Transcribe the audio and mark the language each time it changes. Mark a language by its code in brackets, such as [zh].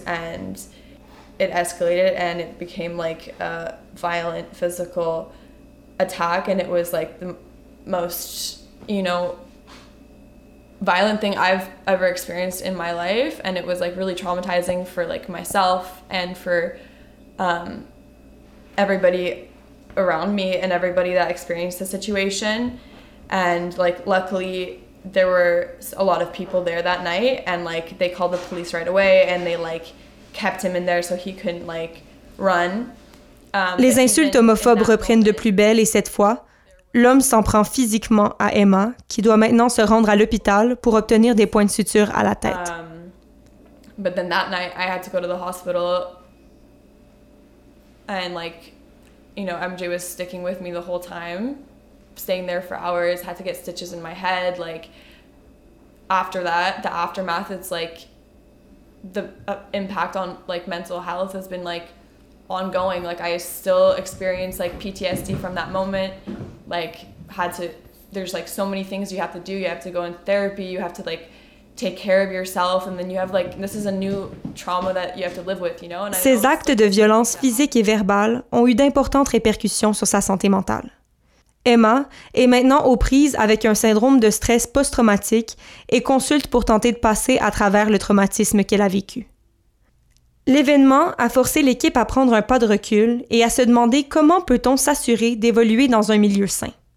[en] And it escalated and it became like a violent physical attack, and it was like the most, you know, violent thing I've ever experienced in my life, and it was like really traumatizing for like myself and for everybody around me and everybody that experienced the situation. And like luckily there were a lot of people there that night, and like they called the police right away and they like kept him in there so he couldn't like run. [fr] Les insultes homophobes reprennent de plus belle, et cette fois, l'homme s'en prend physiquement à Emma, qui doit maintenant se rendre à l'hôpital pour obtenir des points de suture à la tête. [en] But then that night, I had to go to the hospital, and like, you know, MJ was sticking with me the whole time, staying there for hours. Had to get stitches in my head. Like, after that, the aftermath, it's like the impact on like mental health has been like ongoing. Like I still experience like PTSD from that moment. Like there's like so many things you have to do. You have to go in therapy, you have to like take care of yourself, and then you have like, this is a new trauma that you have to live with, you know. And [fr] ces actes de violence physique et verbale ont eu d'importantes répercussions sur sa santé mentale. Emma est maintenant aux prises avec un syndrome de stress post-traumatique et consulte pour tenter de passer à travers le traumatisme qu'elle a vécu. L'événement a forcé l'équipe à prendre un pas de recul et à se demander comment peut-on s'assurer d'évoluer dans un milieu sain.